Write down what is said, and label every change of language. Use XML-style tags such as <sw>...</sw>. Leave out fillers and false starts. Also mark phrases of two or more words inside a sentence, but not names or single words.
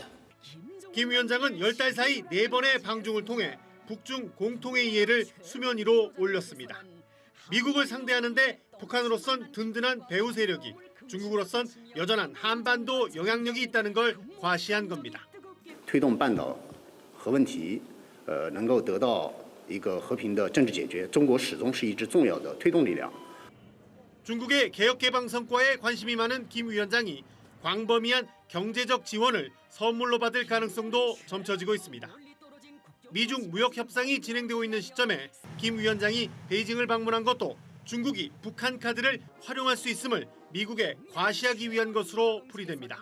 <ko>김 위원장은 10달 사이 4번의 방중을 통해 북중 공통의 이해를 수면 위로 올렸습니다. 미국을 상대하는데 북한으로선 든든한 배후 세력이, 중국으로선 여전한 한반도 영향력이 있다는 걸 과시한 겁니다.</ko> <zh>推动半岛核问题能够得到一个和平的政治解决，中国始终是一支重要的推动力量。</zh> <ko>중국의 개혁개방 성과에 관심이 많은 김 위원장이 광범위한 경제적 지원을 선물로 받을 가능성도 점쳐지고 있습니다. 미중 무역 협상이 진행되고 있는 시점에 김 위원장이 베이징을 방문한 것도 중국이 북한 카드를 활용할 수 있음을 미국에 과시하기 위한 것으로 풀이됩니다.</ko>